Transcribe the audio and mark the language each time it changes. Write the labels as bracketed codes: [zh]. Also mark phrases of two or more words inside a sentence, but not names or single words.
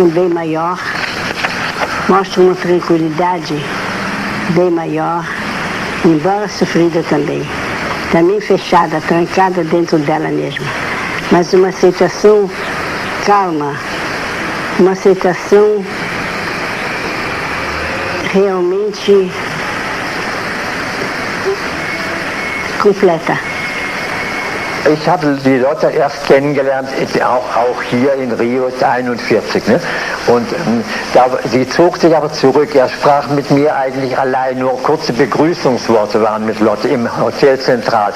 [pt] bem maior, mostra uma tranquilidade bem maior, embora sofrida também fechada, trancada dentro dela mesma, mas uma aceitação calma, uma aceitação realmente kompletta. [de] Ich habe die Lotte erst kennengelernt, auch hier in Rio 41. Ne? Und sie zog sich aber zurück. Er sprach mit mir eigentlich allein, nur kurze Begrüßungsworte waren mit Lotte im Hotel Zentral.